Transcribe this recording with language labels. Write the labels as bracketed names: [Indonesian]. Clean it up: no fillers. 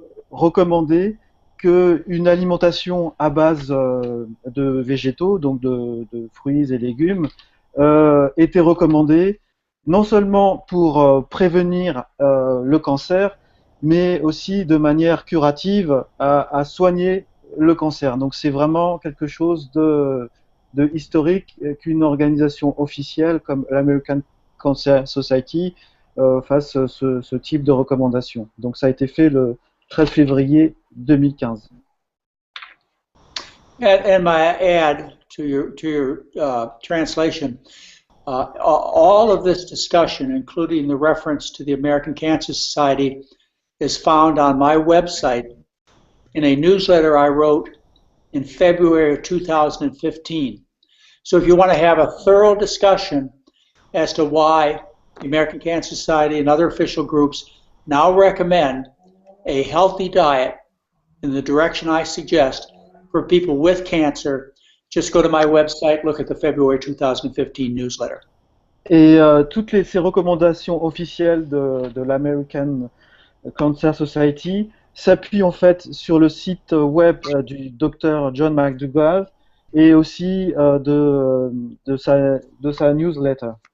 [French] recommandé qu'une alimentation à base de végétaux, donc de fruits et légumes, était recommandée non seulement pour prévenir le cancer, mais aussi de manière curative à soigner le cancer. Donc c'est vraiment quelque chose de historique qu'une organisation officielle comme l'American Cancer Society fasse ce type de recommandation. Donc ça a été fait le 13 février 2015. [English] And my add to your translation, all of this discussion, including the reference to the American Cancer Society, is found on my website in a newsletter I wrote in February of 2015. So if you want to have a thorough discussion as to why the American Cancer Society and other official groups now recommend a healthy diet in the direction I suggest for people with cancer, just go to my website, look at the February 2015 newsletter. [French] Et ces recommandations officielles de l'American Cancer Society s'appuient en fait sur le site web du docteur John McDougall et aussi de sa newsletter.